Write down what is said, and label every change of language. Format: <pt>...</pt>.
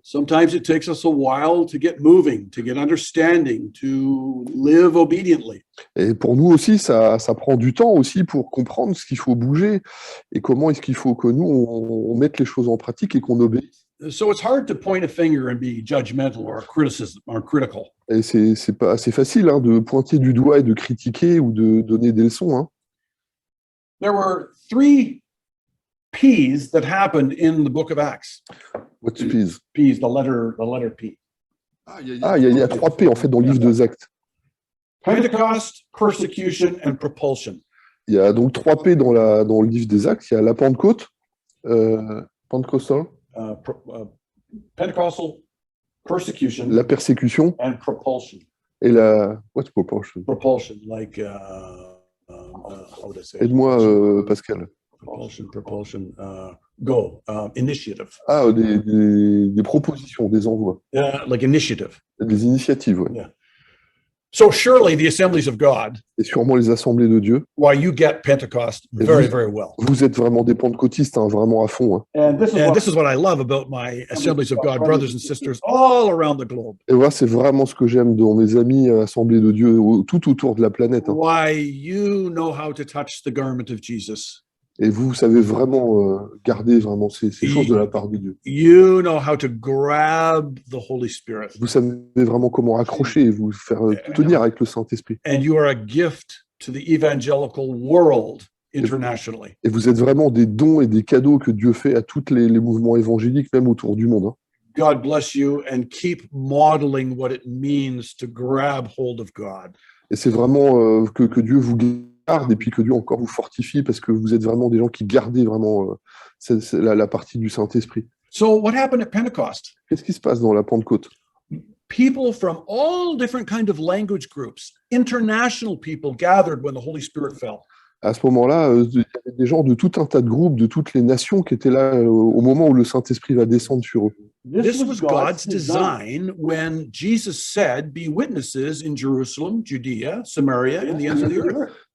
<en>sometimes it takes us a while to get moving, to get understanding, to live obediently.</en> <fr>et pour nous aussi, ça prend du temps aussi pour comprendre ce qu'il faut bouger et comment est-ce qu'il faut que nous, on mette les choses en pratique et qu'on obéisse. So it's hard to point a finger and be judgmental or critical. Et c'est pas assez facile hein, de pointer du doigt et de critiquer ou de donner des leçons. Hein.</fr> <en>There were 3 P's that happened in the book of Acts. What's peace? P's, the letter P.</en> <fr>Il y a 3 P en fait dans le livre des Actes.</fr> <en>Pentecost, persecution, and propulsion.</en> <fr>Il y a donc 3 P dans le livre des Actes. Il y a la Pentecôte, Pentecostal,</fr> <en>Pentecostal, persecution,</en> <fr>la persécution</fr> <en>and propulsion.</en> <fr>et la...</fr> <en>What's proportion? Propulsion, like, how would I say?</en> <fr>Aide-moi, Pascal.</fr> <en>Propulsion, go, initiative.</en> <fr>Ah, des propositions, des envois,</fr> <en>Like initiative.</en> <fr>des initiatives, ouais.</fr> <en>Yeah. So surely the assemblies of God,</en> <fr>Et sûrement les assemblées de Dieu.</fr> <en>why you get Pentecost</en> <fr>Et</fr> <en>very,</en> <fr>vous-</fr> <en>very well.</en> <fr>Vous êtes vraiment des pentecôtistes, hein, vraiment à fond. Hein.</fr> <en>And this is what I love about my assemblies of God brothers and sisters all around the globe.</en> <fr>Et voilà, c'est vraiment ce que j'aime dans mes amis assemblées de Dieu tout autour de la planète. Hein.</fr> <en>Why you know how to touch the garment of Jesus.</en> <fr>Et vous savez vraiment garder vraiment ces choses de la part de Dieu.</fr> <en>You know how to grab the Holy Spirit.</en> <fr>Vous savez vraiment comment accrocher et vous faire tenir avec le Saint-Esprit.</fr> <en>And you are a gift to the evangelical world internationally.</en> <fr>Et vous êtes vraiment des dons et des cadeaux que Dieu fait à tous les mouvements évangéliques, même autour du monde. Hein.</fr> <en>God bless you and keep modeling what it means to grab hold of God.</en> <fr>Et c'est vraiment que Dieu vous garde et puis que Dieu encore vous fortifie parce que vous êtes vraiment des gens qui gardez vraiment c'est la partie du Saint-Esprit.</fr> <en>So what happened at Pentecost?</en> <fr>Qu'est-ce qui se passe dans la Pentecôte?</fr> <en>People from all different kind of language groups, international people gathered when the Holy Spirit fell.</en> <fr>À ce moment-là, il y avait des gens de tout un tas de groupes, de toutes les nations qui étaient là au moment où le Saint-Esprit va descendre sur eux.</fr> <en>This was God's design when Jesus said, "Be witnesses in Jerusalem, Judea, Samaria, and the ends of the earth."</en>